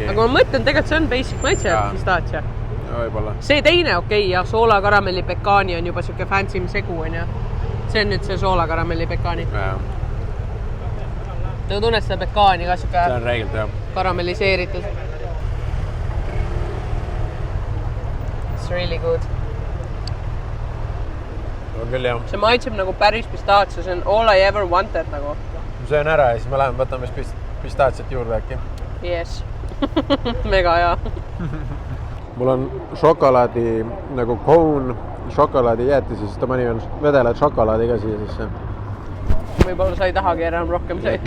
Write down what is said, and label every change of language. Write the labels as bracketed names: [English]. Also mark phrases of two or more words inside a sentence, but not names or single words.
[Estonian] Aga ma mõtlen, tegelikult see on basic maitse, pistaatsia. Võibolla. See teine okei, ja soola, karamelli, pekaani on juba siuke fancy segu, on ju. See on nüüd see soola, karamelli, pekaani. Nagu tunned seda pekaani ka siuke... See on reegilt, jah. Karamelliseeritud. [English] It's really good. [Estonian] On küll, jah. See maitseb nagu päris pistaatsia, see on [English] all I ever wanted [Estonian] nagu. See on ära ja siis me läheme võtame pistaatsiat juurde äkki. Yes. Mega hea. Mul on šokolaadi nagu cone, šokolaadi jäätis, siis ta pani veel vedelat šokolaadi ka siia sisse. Võib-olla sa ei tahagi enam rohkem sööta.